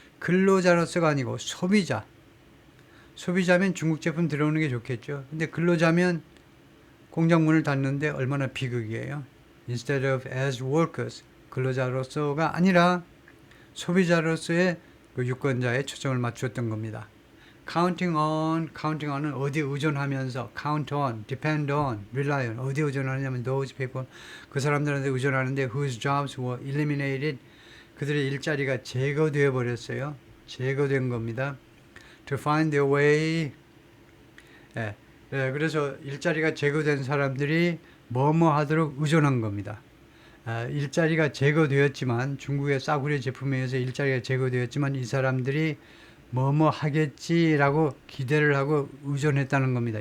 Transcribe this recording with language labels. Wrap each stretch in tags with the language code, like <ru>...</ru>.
<ko>근로자로서가 아니고 소비자. 소비자면 중국 제품 들어오는 게 좋겠죠. 근데 근로자면 공장 문을 닫는데 얼마나 비극이에요.</ko> <en>Instead of as workers.</en> <ko>근로자로서가 아니라 소비자로서의 그 유권자에 초점을 맞추었던 겁니다.</ko> <en>counting on은</en> <ko>어디에 의존하면서,</ko> <en>count on, depend on, rely on,</en> <ko>어디에 의존하냐면</ko> <en>those people,</en> <ko>그 사람들한테 의존하는데</ko> <en>whose jobs were eliminated,</en> <ko>그들의 일자리가 제거되어 버렸어요. 제거된 겁니다.</ko> <en>to find their way,</en> <ko>그래서 일자리가 제거된 사람들이 뭐뭐 하도록 의존한 겁니다. 일자리가 제거되었지만, 중국의 싸구려 제품에 의해서 일자리가 제거되었지만 이 사람들이 뭐뭐 하겠지라고 기대를 하고 의존했다는 겁니다.</ko>